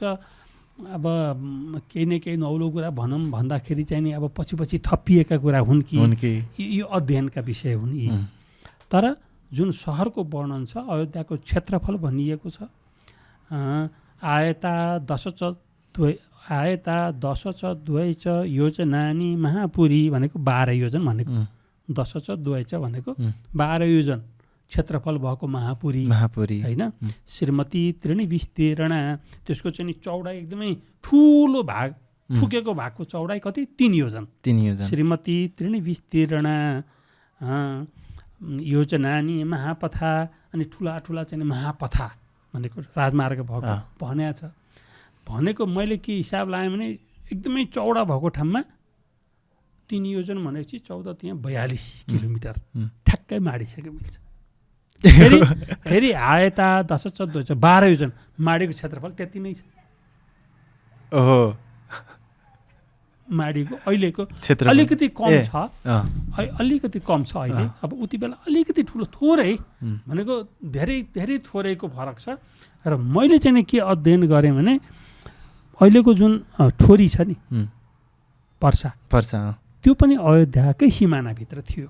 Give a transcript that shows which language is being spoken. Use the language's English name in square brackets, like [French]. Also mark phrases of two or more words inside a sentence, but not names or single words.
[Nepali] अब केही न केही नौलो कुरा भनौँ भन्दाखेरि चाहिँ नि अब पछि थपिएका कुरा हुन् कि यो अध्ययनका विषय हुन् यी। तर जुन सहरको वर्णन छ अयोध्याको क्षेत्रफल भनिएको छ [Sanskrit] आयता आयता दश च द्वै च योजनानि महापुरी [Nepali] भनेको 12 योजन भनेको, [Sanskrit] दश च द्वै च [Nepali] भनेको 12 योजन क्षेत्रफल भएको महापुरी होइन। [Sanskrit] श्रीमती त्रिणी विस्तीर्णा, [Nepali] त्यसको चाहिँ चौडाइ एकदमै ठुलो भाग, फुकेको भागको चौडाइ कति 3 योजन। [Sanskrit] श्रीमती त्रिणी विस्तीर्णा योजनानि महापथा, [Nepali] अनि ठुला ठुला चाहिँ महापथा भनेको राजमार्ग भएको भनेको छ। भनेको मैले के हिसाब लगाएँ भने एकदमै चौडा भएको ठाउँमा 3 योजन भनेपछि 14 त्यहाँ 42 किलोमिटर ठ्याक्कै माडिसक्यो मिल्छ। फेरि [Sanskrit] आयता दश च द्वै च [Nepali] 12 योजन माडीको क्षेत्रफल त्यति नै छ। ओहो, माडीको अहिलेको अलिकति कम छ, अलिकति कम छ अहिले। अब उति बेला अलिकति ठुलो थोरै भनेको धेरै धेरै थोरैको फरक छ। र मैले चाहिँ के अध्ययन गरेँ भने अहिलेको जुन ठोरी छ नि पर्सा, त्यो पनि अयोध्याकै सिमानाभित्र थियो,